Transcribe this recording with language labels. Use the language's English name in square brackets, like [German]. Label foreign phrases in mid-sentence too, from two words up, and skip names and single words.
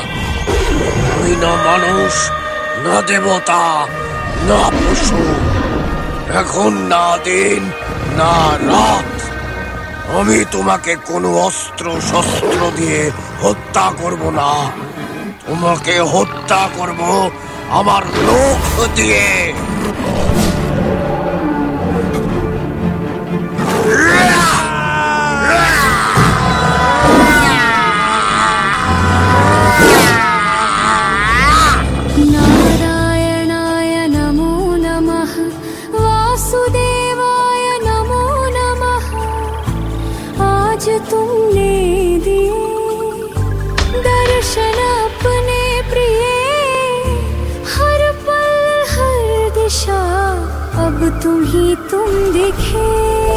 [Bangla] তুমি না মানুষ, না দেবতা, না পশু, এখন না দিন না রাত। আমি তোমাকে কোনো অস্ত্র শস্ত্র দিয়ে হত্যা করব না। তোমাকে হত্যা করব আমার লোক দিয়ে। [Sanskrit] नारायणाय नमो नमः वासुदेवाय नमो नमः। [Hindi] आज तुमने दिए दर्शन अपने प्रिय, हर पल हर दिशा तुम ही तुम दिखे